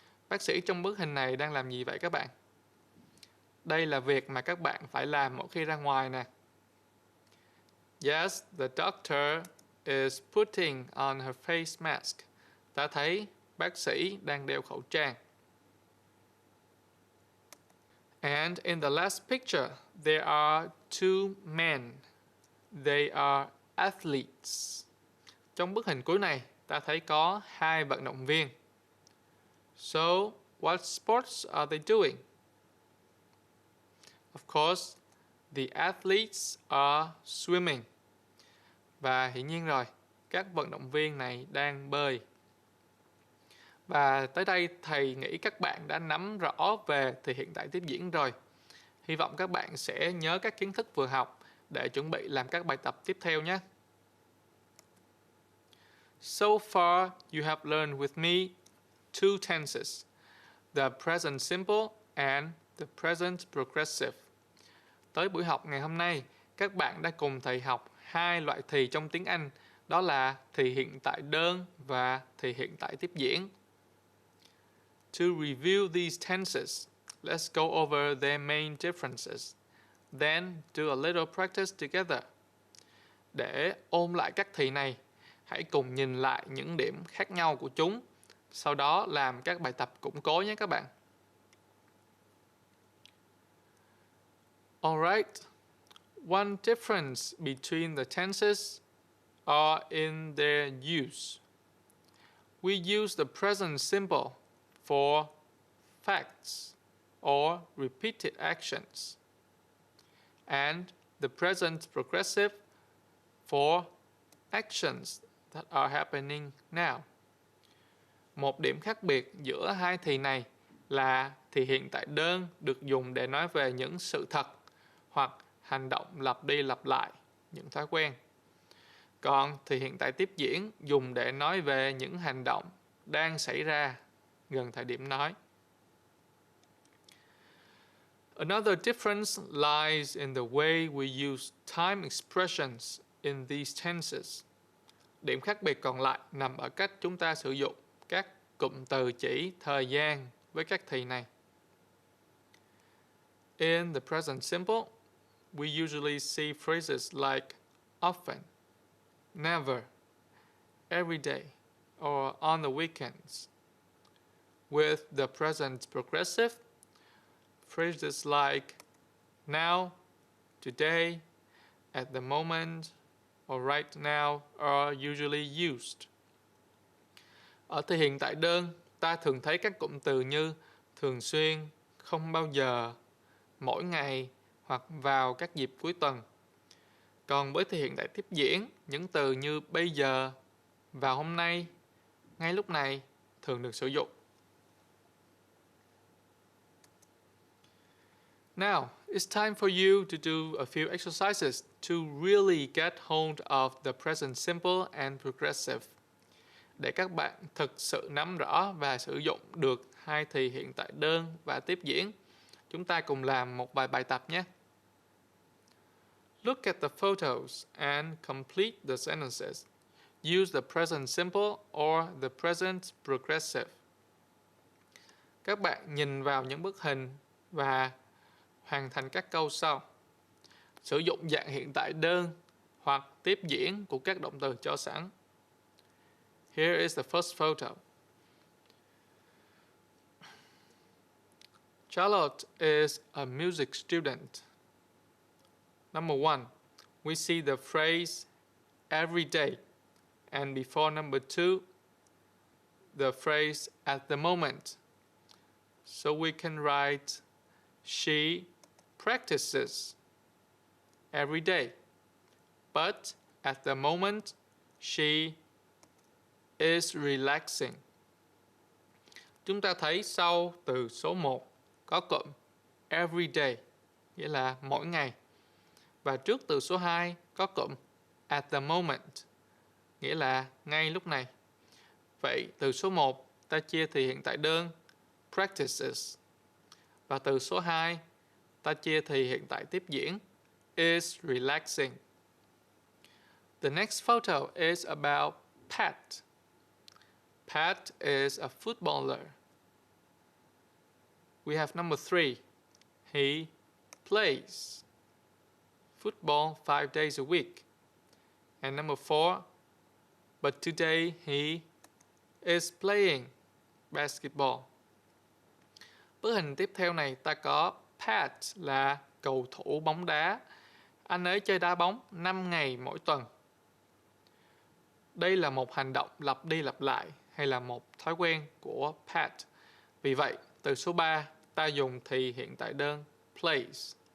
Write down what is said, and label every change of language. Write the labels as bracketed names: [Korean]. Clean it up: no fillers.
[Vietnamese] Bác sĩ trong bức hình này đang làm gì vậy các bạn? Đây là việc mà các bạn phải làm mỗi khi ra ngoài nè. [English] Yes, the doctor is putting on her face mask. [Vietnamese] Ta thấy bác sĩ đang đeo khẩu trang. [English] And in the last picture, there are two men. They are athletes. [Vietnamese] Trong bức hình cuối này, ta thấy có hai vận động viên. [English] So, what sports are they doing? Of course, the athletes are swimming. [Vietnamese] Và hiển nhiên rồi, các vận động viên này đang bơi. Và tới đây thầy nghĩ các bạn đã nắm rõ về thì hiện tại tiếp diễn rồi. Hy vọng các bạn sẽ nhớ các kiến thức vừa học để chuẩn bị làm các bài tập tiếp theo nhé. [English] So far, you have learned with me two tenses, the present simple and the present progressive. [Vietnamese] Tới buổi học ngày hôm nay, các bạn đã cùng thầy học hai loại thì trong tiếng Anh, đó là thì hiện tại đơn và thì hiện tại tiếp diễn. [English] To review these tenses, let's go over their main differences. Then do a little practice together. [Vietnamese] Để ôn lại các thì này, hãy cùng nhìn lại những điểm khác nhau của chúng. Sau đó làm các bài tập củng cố nhé các bạn. [English] Alright. One difference between the tenses are in their use. We use the present simple for facts or repeated actions, and the present progressive for actions that are happening now. [Vietnamese] Một điểm khác biệt giữa hai thì này là thì hiện tại đơn được dùng để nói về những sự thật hoặc hành động lặp đi lặp lại, những thói quen. Còn thì hiện tại tiếp diễn dùng để nói về những hành động đang xảy ra gần thời điểm nói. [English] Another difference lies in the way we use time expressions in these tenses. [Vietnamese] Điểm khác biệt còn lại nằm ở cách chúng ta sử dụng các cụm từ chỉ thời gian với các thì này. [English] In the present simple, we usually see phrases like often, never, every day, or on the weekends. With the present progressive, phrases like now, today, at the moment, or right now are usually used. [Vietnamese] Ở thì hiện tại đơn, ta thường thấy các cụm từ như thường xuyên, không bao giờ, mỗi ngày hoặc vào các dịp cuối tuần. Còn với thì hiện tại tiếp diễn, những từ như bây giờ, vào hôm nay, ngay lúc này thường được sử dụng. [English] Now, it's time for you to do a few exercises to really get hold of the present simple and progressive. [Vietnamese] Để các bạn thực sự nắm rõ và sử dụng được hai thì hiện tại đơn và tiếp diễn, chúng ta cùng làm một vài bài tập nhé. [English] Look at the photos and complete the sentences. Use the present simple or the present progressive. [Vietnamese] Các bạn nhìn vào những bức hình và hoàn thành các câu sau. Sử dụng dạng hiện tại đơn hoặc tiếp diễn của các động từ cho sẵn. [English] Here is the first photo. Charlotte is a music student. Number 1, we see the phrase every day, and before number 2, the phrase at the moment. So we can write she practices every day, but at the moment she is relaxing. [Vietnamese] Chúng ta thấy sau từ số 1 có cụm [English] every day, [Vietnamese] nghĩa là mỗi ngày. Và trước từ số 2 có cụm [English] at the moment, [Vietnamese] nghĩa là ngay lúc này. Vậy từ số 1 ta chia thì hiện tại đơn practices. Và từ số 2 ta chia thì hiện tại tiếp diễn [English] is relaxing. The next photo is about Pat. Pat is a footballer. We have number 3. He plays football 5 days a week. And number 4. But today he is playing basketball. [Vietnamese] Bức hình tiếp theo này ta có Pat là cầu thủ bóng đá. Anh ấy chơi đá bóng 5 ngày mỗi tuần. Đây là một hành động lặp đi lặp lại hay là một thói quen của Pat. Vì vậy, từ số 3 ta dùng thì hiện tại đơn plays.